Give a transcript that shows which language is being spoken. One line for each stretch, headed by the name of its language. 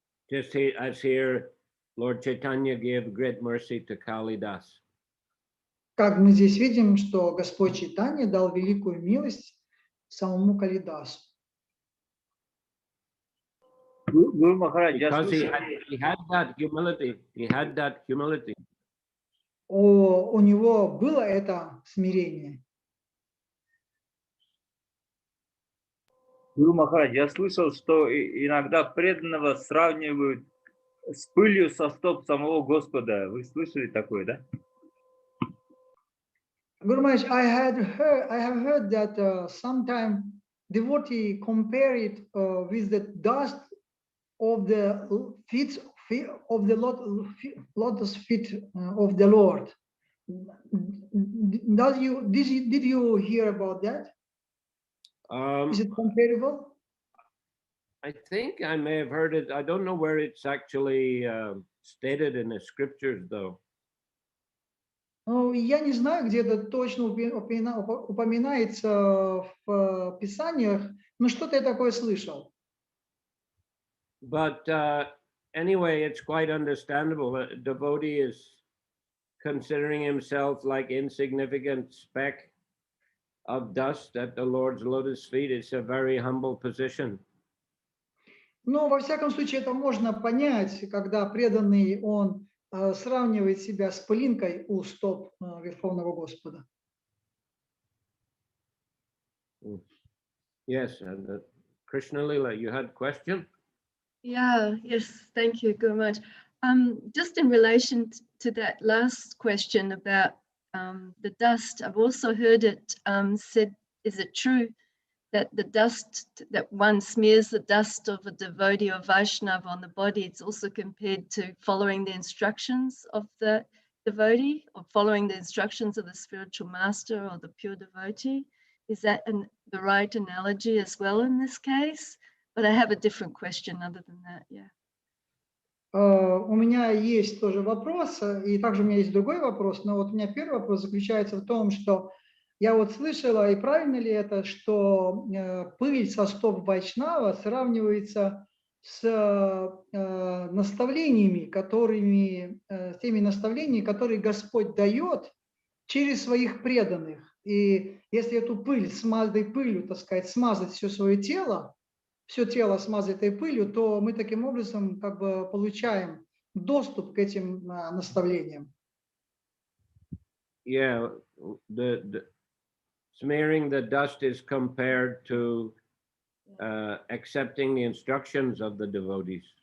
English: Just as here, Lord Chaitanya gave great mercy to Kalidas.
Russian: Как мы здесь видим, что Господь Чайтанья дал великую милость самому Калидасу. Гуру Махарадж, я
English: Because
Russian: слышал,
English: he had that humility. He had that humility.
Russian: У него было это смирение. Гуру Махарадж, я слышал, что иногда преданного сравнивают с пылью со стоп самого Господа. Вы слышали такое, да?
English: Guru Maharaj, I have heard that sometimes devotee compare it with the dust of the feet of the lotus feet of the Lord. Did you hear about that? Is it comparable? I think I may have heard it. I don't know where it's actually stated in the scriptures, though.
Russian: Я не знаю, где это точно упоминается в Писаниях, но что-то я такое слышал.
English: But anyway, it's quite understandable. A devotee is considering himself like insignificant speck of dust at the Lord's lotus feet. It's a very humble position.
Russian: Но во всяком случае это можно понять, когда преданный, он сравнивает себя с пылинкой у стоп Верховного Господа.
English: Yes, and Krishna Lila, you had a question? Yeah, yes, thank you, Guru Maharaj. Just in relation to that last question about the dust, I've also heard it said, is it true that the dust, that one smears the dust of a devotee or Vaishnava on the body, it's also compared to following the instructions of the devotee or following the instructions of the spiritual master or the pure devotee? Is that the right analogy as well in this case? But I have a different question other than that, yeah.
Russian: У меня есть тоже вопрос, и также у меня есть другой вопрос, но вот у меня первый вопрос заключается в том, что я вот слышала, и правильно ли это, что пыль со стоп Вайшнава сравнивается с наставлениями, с теми наставлениями, которые Господь дает через своих преданных. И если эту пыль этой пылью, так сказать, смазать все тело смазать этой пылью, то мы таким образом как бы получаем доступ к этим наставлениям.
English: Yeah, the smearing the dust is compared to accepting the instructions of the devotee.